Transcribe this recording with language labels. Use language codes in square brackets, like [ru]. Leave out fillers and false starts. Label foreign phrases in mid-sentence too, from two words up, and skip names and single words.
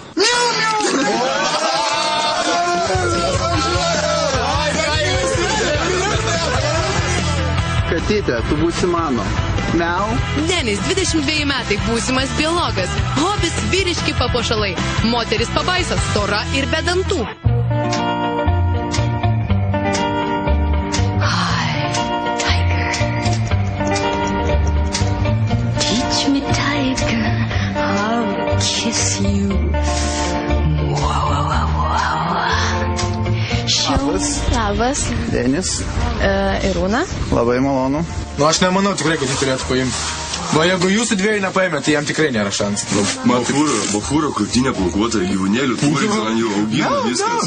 [lt] Katytė, tu būsi mano. Miau. Denis, 22 metai, būsimas biologas. Hobis vyriški papuošalai. Moteris pabaisos, stora ir be dantų. [en] Teach me, tiger, how to kiss you. [lt] Labas. Denis. Irūna. Labai malonu. Nu, aš nemanau tikrai, kad jį turėtų paimti. Nu, jeigu jūsų dviejų nepaėmė, tai jam tikrai nėra šansų. Bachūro krūtinė plaukuota, gyvūnėlių turi, ant jų augina viskas.